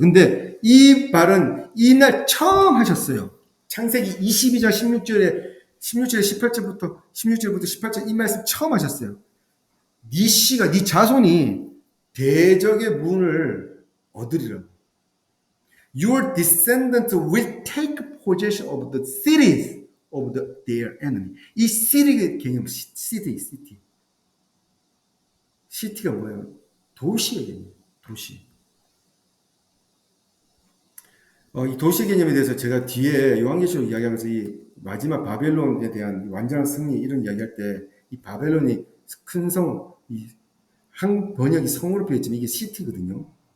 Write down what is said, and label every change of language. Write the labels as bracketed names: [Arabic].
[Korean] 근데 이 말은 이날 처음 하셨어요. 창세기 22장 16절에 18절부터 18절 이 말씀 처음 하셨어요. 네 씨가 네 자손이 대적의 문을 얻으리라고. [English] Your descendants will take possession of the cities of their enemy. [Korean] 이 city의 개념, city. 시티가 뭐예요? 도시의 개념, 도시. 이 도시 개념에 대해서 제가 뒤에 요한계시록 이야기하면서 이 마지막 바벨론에 대한 완전한 승리 이런 이야기할 때 이 바벨론이 큰 성, 한 번역이 성으로 표했지만 이게 시티거든요.